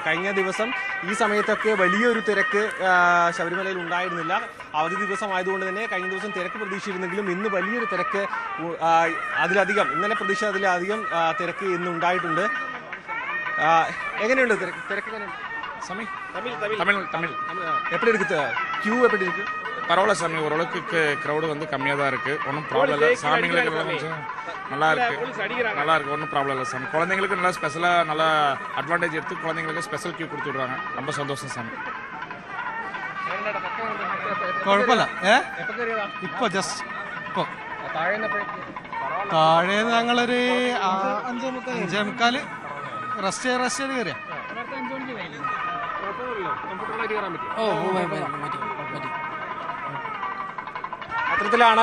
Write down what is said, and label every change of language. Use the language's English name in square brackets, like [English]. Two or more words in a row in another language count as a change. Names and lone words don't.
[Malayalam] കഴിഞ്ഞ ദിവസം ഈ സമയത്തൊക്കെ വലിയൊരു തിരക്ക് ശബരിമലയിൽ ഉണ്ടായിരുന്നില്ല. അവധി ദിവസമായതുകൊണ്ട് തന്നെ കഴിഞ്ഞ ദിവസം തിരക്ക് പ്രതീക്ഷിച്ചിരുന്നെങ്കിലും ഇന്ന് വലിയൊരു തിരക്ക്, അതിലധികം ഇന്നലെ പ്രതീക്ഷിച്ചതിലധികം തിരക്ക് ഇന്ന് ഉണ്ടായിട്ടുണ്ട്. എങ്ങനെയുണ്ട് തിരക്ക് എങ്ങനെയുണ്ട്? [Tamil] எப்படி இருக்கு கியூ? எப்படி இருக்கு? பரவாயில்ல சாமி, ஓரளவுக்கு க்ரௌடு வந்து கம்மியாக தான் இருக்குது. ஒன்றும் ப்ராப்ளம் இல்லை. சாமிங்களுக்கு கொஞ்சம் நல்லா இருக்கு, ஒன்றும் ப்ராப்ளம் இல்லை சாமி. குழந்தைங்களுக்கு நல்லா ஸ்பெஷலாக நல்லா அட்வான்டேஜ் எடுத்து குழந்தைங்களுக்கு [English] special queue [Tamil] கொடுத்து விடுறாங்க. ரொம்ப சந்தோஷம் சாமி. [Malayalam] കുഴപ്പമില്ല. ഇപ്പൊ ജസ്റ്റ് ഇപ്പൊ താഴെ ഞങ്ങളൊരു 5:45 റെസ്റ്റ് കയറിയ. അത്തരത്തിലാണ്.